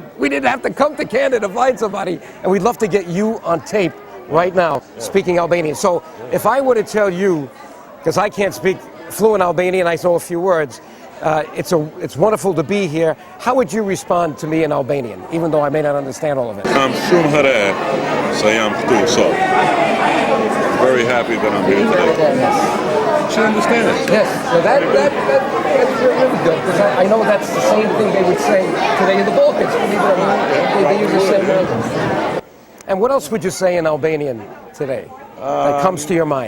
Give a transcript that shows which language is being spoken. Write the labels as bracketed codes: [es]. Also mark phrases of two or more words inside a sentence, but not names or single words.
[en] We didn't have to come to Canton to find somebody, and we'd love to get you on tape right now speaking Albanian. So if I were to tell you, because I can't speak fluent Albanian, I know a few words, it's wonderful to be here. How would you respond to me in Albanian, even though I may not understand all of it? [sq] I'm shumë hëre se jam këtu sot. [en] Very happy that I'm here today. She understands. Yes, so that's really good, because I know that's the same thing they would say today in the Balkans, believe it or not. They use the same language. And what else would you say in Albanian today that comes to your mind?